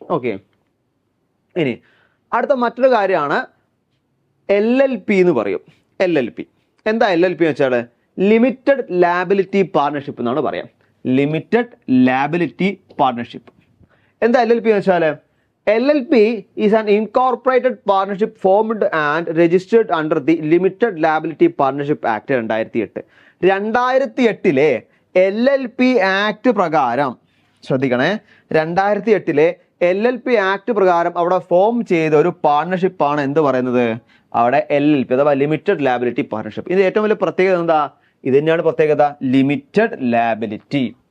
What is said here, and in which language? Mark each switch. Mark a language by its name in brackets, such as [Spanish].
[Malayalam] Okay, ഇനി അടുത്ത മറ്റൊരു കാര്യമാണ് LLP എന്ന് പറയും. LLP എന്താ? LLP എന്ന് വെച്ചാൽ ലിമിറ്റഡ് ലാബിലിറ്റി പാർട്ണർഷിപ്പ് എന്നാണ് പറയാം. ലിമിറ്റഡ് ലാബിലിറ്റി പാർട്ണർഷിപ്പ് എന്താ LLP എന്ന് വെച്ചാൽ, [English] LLP is an incorporated partnership formed and registered under the Limited Liability Partnership Act 2008. [Malayalam] 2008 LLP act പ്രകാരം ശ്രദ്ധിക്കണേ, 2008 LLP ആക്ട് പ്രകാരം അവിടെ ഫോം ചെയ്ത ഒരു പാർട്ണർഷിപ്പാണ് എന്ത് പറയുന്നത്, അവിടെ LLP അഥവാ ലിമിറ്റഡ് ലാബിലിറ്റി പാർട്ണർഷിപ്പ്. ഇത് ഏറ്റവും വലിയ പ്രത്യേകത എന്താ, ഇത് തന്നെയാണ് പ്രത്യേകത, ലിമിറ്റഡ് ലാബിലിറ്റി.